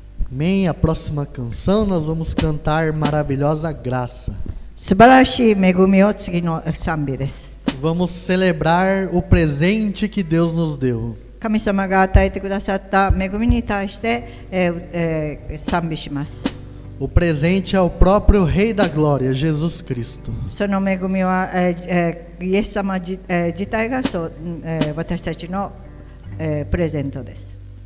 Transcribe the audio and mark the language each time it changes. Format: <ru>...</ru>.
<pt>Amém. A próxima canção nós vamos cantar Maravilhosa Graça.</pt> <ja>素晴らしい恵みを次の賛美です。</ja> <pt>Vamos celebrar o presente que Deus nos deu.</pt> <ja>神様が与えてくださった恵みに対して、賛美します。</ja> <pt>O presente é o próprio Rei da Glória, Jesus Cristo.</pt> <ja>その恵みは、イエス様自体がそう、私たちの、プレゼントです。</ja>